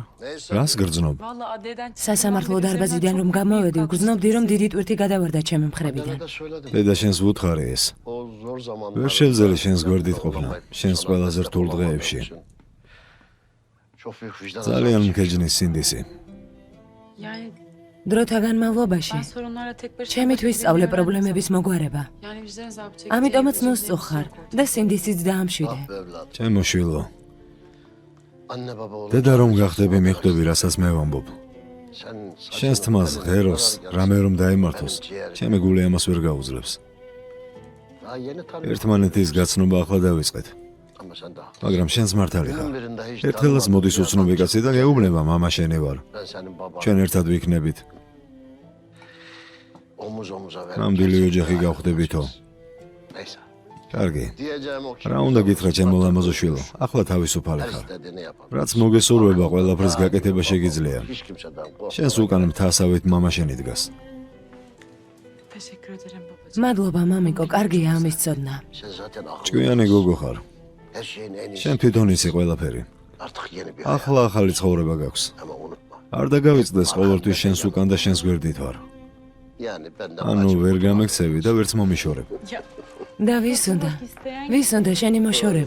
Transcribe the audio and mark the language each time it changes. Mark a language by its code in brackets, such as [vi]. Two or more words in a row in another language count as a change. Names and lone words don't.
[tr] neyse. [ka] რას გრძნობ? [tr] Vallahi adliyeden [ka] სასამართლო დარბაზიდან რომ გამოვედი, ვგრძნობდი რომ დიდი ტვირთი გადავარდა ჩემი მხრებიდან. [tr] Anneme de söyledim. [ka] დედა შენს ვუთხარი ეს. [tr] O zor zamanlarda. [ka] ვერ შევძელი შენს გვერდით ყოფნა, შენს ყველაზე რთულ დღეებში. [tr] Çok büyük vicdan [ka] ძალიან [tr] azabı [ka] მქეჯნის სინდისი. [tr] yani [ka] დროთა განმავლობაში [tr] ben sorunlarla tek başıma [ka] ჩემთვის სწავლე პრობლემების მოგვარება. [tr] Yani vicdan azabı çektiğim [ka] ამიტომაც [tr] için [ka] ნუსწუხ ხარ და სინდისიც დაამშვიდე. [tr] Ah be evladım. [ka] ჩემო შვილო, [tr] Anne baba olunca [ka] დედა რომ გახდები, მიხვდები, რასაც მე ვამბობ. [tr] sen [ka] შენს თმას, ღეროს, რამე რომ დაემართოს, ჩემი გული ამას ვერ გაუძლებს. [tr] Daha yeni tanıyorum [ka] ერთმანეთის გაცნობა ახლა დავიწყეთ, [tr] ama sen daha. [ka] მაგრამ შენს მართალი ხარ. [tr] Günün birinde hiç [ka] ერთხელაც [tr] tanımadım [ka] მოდის [tr] bir [ka] უცნობი [tr] adam [ka] კაცი და გეუბნება, მამა შენი ვარ. [tr] Ben senin baban. [ka] ჩვენ ერთად ვიქნებით. [tr] Omuz omuza verip [ka] ნამდვილი [tr] gerçekten [ka] ოჯახი [tr] ayrılmışız. [ka] გავხდებითო. [tr] Neyse. [ka] კარგი. [tr] Diyeceğim o ki. [ka] რა უნდა გითხრა ჩემო ლამაზო შვილო? ახლა თავისუფალი [tr] Her [ka] ხარ. [tr] istediğini yapalım. [ka] რაც მოგესურვება, ყველაფრის გაკეთება შეგიძლია. [tr] Hiç kimseden korkma. [ka] შენს უკან მთასავით მამა შენი დგას. [tr] Teşekkür ederim babacığım. [ka] მადლობა მამიკო, კარგია ამის ცოდნა. [tr] Sen zaten akıllı. [ka] ჭკვიანი გოგო ხარ. [tr] Her şeyin en iyisi. [ka] შენ თვითონ იცი ყველაფერი. [tr] Artık yeni bir hayat. [ka] ახლა ახალი ცხოვრება გაქვს. [tr] Ama unutma. [ka] არ დაგავიწყდეს, ყოველთვის შენს უკან და შენს გვერდით ვარ. [tr] Yani benden [ka] ანუ [tr] acı [ka] ვერ [tr] kurtulmak [ka] გამექცევი და ვერც მომიშორებ. [tr] Ya [ka] და ვის უნდა? [tr] isteyen [ka] ვის უნდა შენი მოშორება?